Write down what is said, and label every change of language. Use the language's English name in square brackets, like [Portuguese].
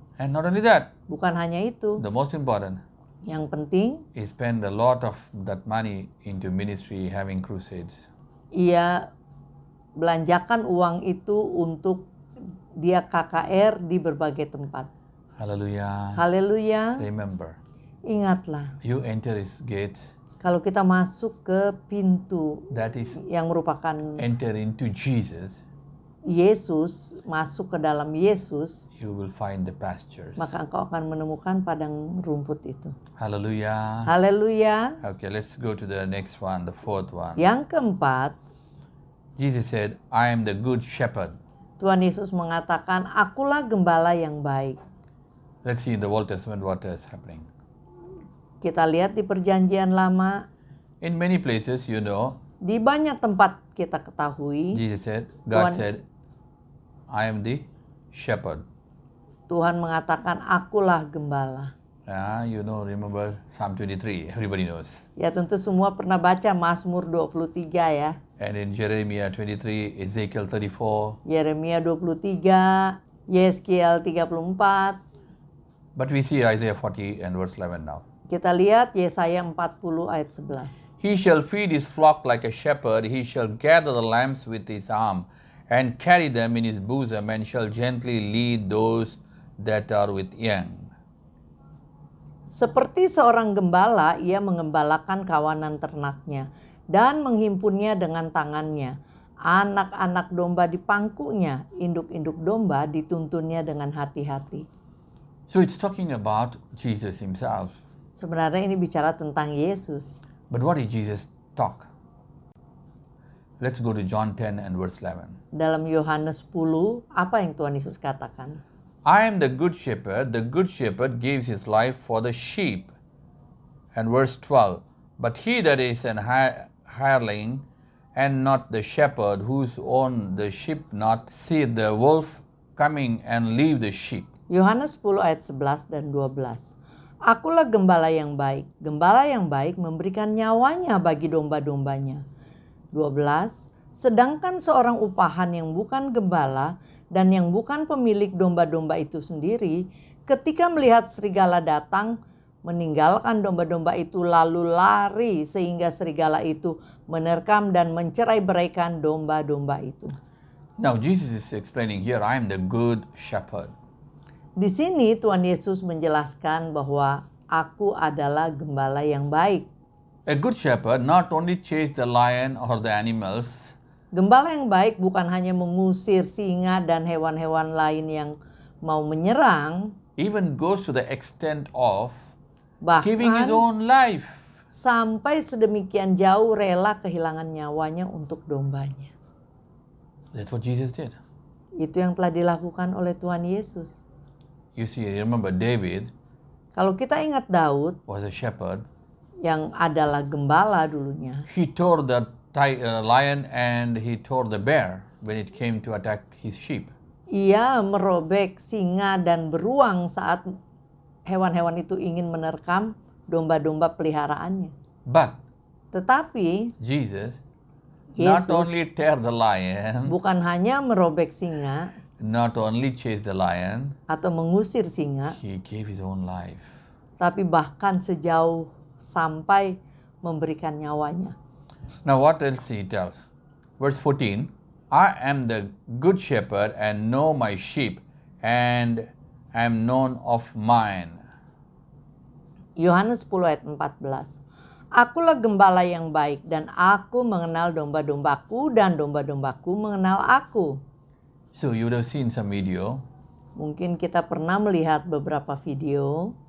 [English] And not only that, [Indonesian] Bukan hanya itu, [English] the most important, [Indonesian] yang penting [English] he spent a lot of that money into ministry, having crusades. [Indonesian] ia belanjakan uang itu untuk dia KKR di berbagai tempat. [English] Hallelujah. [Indonesian] Haleluya. [English] Remember, [Indonesian] Ingatlah, [English] you enter his gates, [Indonesian] kalau kita masuk ke pintu [English] that is [Indonesian] yang merupakan [English] enter into Jesus, [Indonesian] Yesus, masuk ke dalam Yesus, [English] you will find the pastures. [Indonesian] maka engkau akan menemukan padang rumput itu. [English] Hallelujah. [Indonesian] Haleluya. [English] Okay, let's go to the next one, the fourth one. [Indonesian] Yang keempat, [English] Jesus said, I am the good shepherd. [Indonesian] Tuhan Yesus mengatakan, akulah gembala yang baik. [English] Let's see in the Old Testament what is happening. [Indonesian] Kita lihat di perjanjian lama, [English] In many places, you know, [Indonesian] di banyak tempat kita ketahui, [English] Jesus said, God [Indonesian] Tuhan- [English] said, I am the shepherd. [Indonesian] Tuhan mengatakan, akulah gembala. [English] You know, remember Psalm 23, everybody knows. [Indonesian] Ya tentu semua pernah baca Mazmur 23 ya. [English] And in Jeremiah 23, Ezekiel 34. [Indonesian] Yeremia 23, Yeskiel 34. [English] But we see Isaiah 40 and verse 11 now. [Indonesian] Kita lihat Yesaya 40 ayat 11. [English] He shall feed his flock like a shepherd. He shall gather the lambs with his arm and carry them in his bosom and shall gently lead those that are with young. [Indonesian] Seperti seorang gembala, ia mengembalakan kawanan ternaknya dan menghimpunnya dengan tangannya. anak-anak domba di pangkunya, induk-induk domba dituntunnya dengan hati-hati. [English] So it's talking about Jesus himself. [Indonesian] Sebenarnya ini bicara tentang Yesus. [English] But what did Jesus talk? Let's go to John 10 and verse 11. [Indonesian] Dalam Yohanes 10, apa yang Tuhan Yesus katakan? [English] I am the good shepherd. The good shepherd gives his life for the sheep. And verse 12. But he that is an hireling and not the shepherd, whose own the sheep not, seeth the wolf coming and leave the sheep. [Indonesian] Yohanes 10 ayat 11 dan 12. Akulah gembala yang baik. Gembala yang baik memberikan nyawanya bagi domba-dombanya. 12. Sedangkan seorang upahan yang bukan gembala dan yang bukan pemilik domba-domba itu sendiri, ketika melihat serigala datang, meninggalkan domba-domba itu lalu lari sehingga serigala itu menerkam dan mencerai-beraikan domba-domba itu. [English] Now Jesus is explaining here, I am the good shepherd. [Indonesian] Di sini Tuhan Yesus menjelaskan bahwa aku adalah gembala yang baik. [English] A good shepherd not only chase the lion or the animals, [Indonesian] Gembala yang baik bukan hanya mengusir singa dan hewan-hewan lain yang mau menyerang, [English] even goes to the extent of giving his [Indonesian] bahkan [English] own life. [Indonesian] sampai sedemikian jauh rela kehilangan nyawanya untuk dombanya. [English] That's what Jesus did. [Indonesian] Itu yang telah dilakukan oleh Tuhan Yesus. [English] You see, remember David [Indonesian] Kalau kita ingat Daud [English] was a shepherd. [Indonesian] yang adalah gembala dulunya, [English] He tore the lion and he tore the bear when it came to attack his sheep. [Indonesian] ia merobek singa dan beruang saat hewan-hewan itu ingin menerkam domba-domba peliharaannya. [English] But [Indonesian] Tetapi [English] Jesus not [Indonesian] Yesus [English] only tear the lion, [Indonesian] bukan hanya merobek singa [English] not only chase the lion, [Indonesian] atau mengusir singa, [English] he gave his own life. [Indonesian] tapi bahkan sejauh sampai memberikan nyawanya. [English] Now what else he tells? Verse 14, I am the good shepherd and know my sheep and am known of mine. [Indonesian] Yohanes 10 ayat 14. Akulah gembala yang baik dan aku mengenal domba-dombaku dan domba-dombaku mengenal aku. [English] So you would have seen some video. [Indonesian] Mungkin kita pernah melihat beberapa video